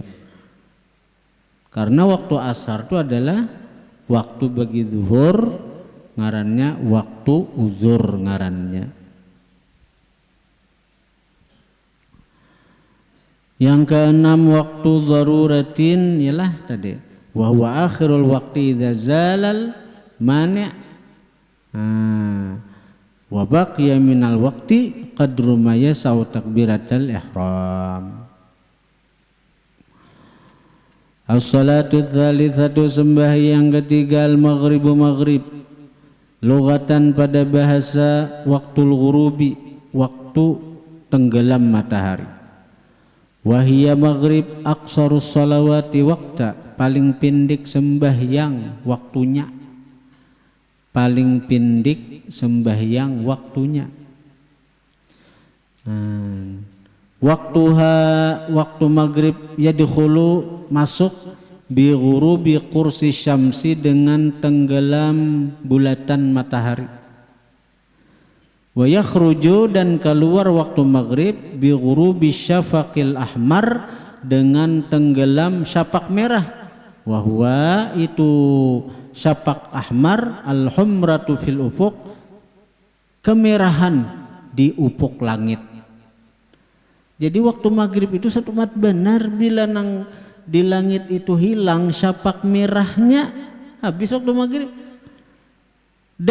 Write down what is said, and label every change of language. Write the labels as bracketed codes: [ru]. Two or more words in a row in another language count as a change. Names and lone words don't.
[bjn] Karena waktu asar itu adalah waktu bagi zuhur, ngarannya waktu uzur ngarannya. Yang keenam waktu daruratin ialah tadi [ar] وهو آخر الوقت إذا زال المانع وبقي من الوقت قدر ما يسع تكبيرة الإحرام. الصلاة الثالثة [bjn] sembahyang ketiga al-maghribu maghrib. Lugatan pada bahasa [ar] وقت الغروب, [bjn] waktu tenggelam matahari. [ar] وهي المغرب أقصر الصلوات وقتا, [bjn] paling pendek sembahyang waktunya. Paling pendek sembahyang waktunya. Waktu maghrib yadkhulu masuk [ar] بغروب قرص الشمس [bjn] dengan tenggelam bulatan matahari. [ar] ويخرج [bjn] dan keluar waktu maghrib [ar] بغروب الشفق الأحمر [bjn] dengan tenggelam syapak merah. [ar] وهو [bjn] itu syapak ahmar [ar] الحمرة في الأفق, [bjn] kemerahan di ufuk langit. Jadi waktu maghrib itu satu mat benar bila nang di langit itu hilang syapak merahnya habis waktu maghrib.